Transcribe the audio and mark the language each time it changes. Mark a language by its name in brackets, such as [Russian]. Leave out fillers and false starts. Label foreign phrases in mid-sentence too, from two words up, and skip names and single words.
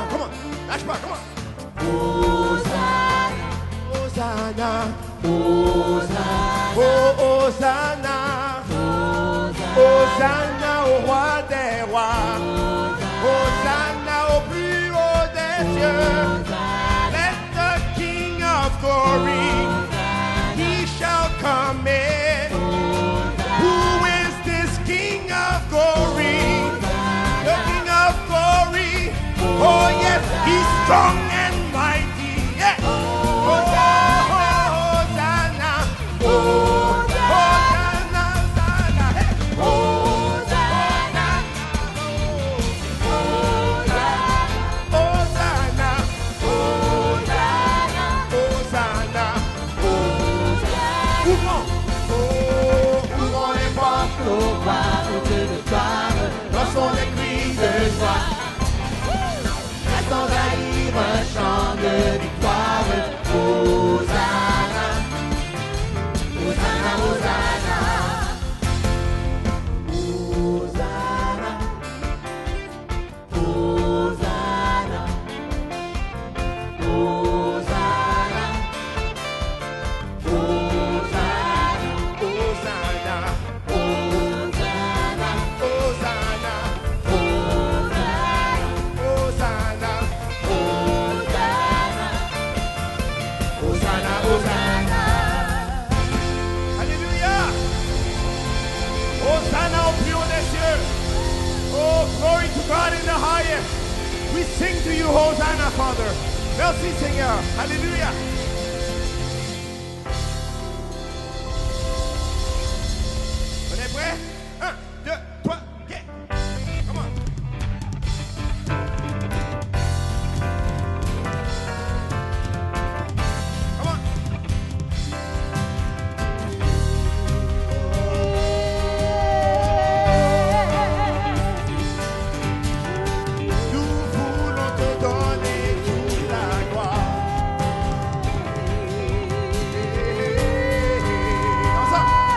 [English] Come on, [French] lâche pas, [English] come on. [French] Hosanna, Hosanna, Hosanna, oh Hosanna, Hosanna au roi des rois, Hosanna au plus haut des cieux. [English] Let the King of glory, he shall come in. Who is this King of glory? The King of glory. Oh yes, he's strong and mighty. Yeah. [French] Hosanna, Hosanna, Hosanna, Hosanna, hey. Hosanna, Hosanna, Hosanna, Hosanna, Hosanna, ouvrons les portes au roi, au Dieu de gloire. Lançons des cris de joie. Laissons jaillir un chant de victoire. Hosanna, Hosanna, Hosanna. Hosanna, Hosanna, Hosanna, Hosanna, Hosanna, Hosanna, Hosanna, Hosanna, Hosanna, Hosanna. Alléluia. Hosanna au plus haut des cieux. [English] Oh, glory to God in the highest. We sing to you, Hosanna, Father. [French] Merci, Seigneur. Alléluia. On est prêts? 1, 2, 3, [English] get. Come on. Come on. [French] Nous voulons te donner toute la gloire. Ensemble.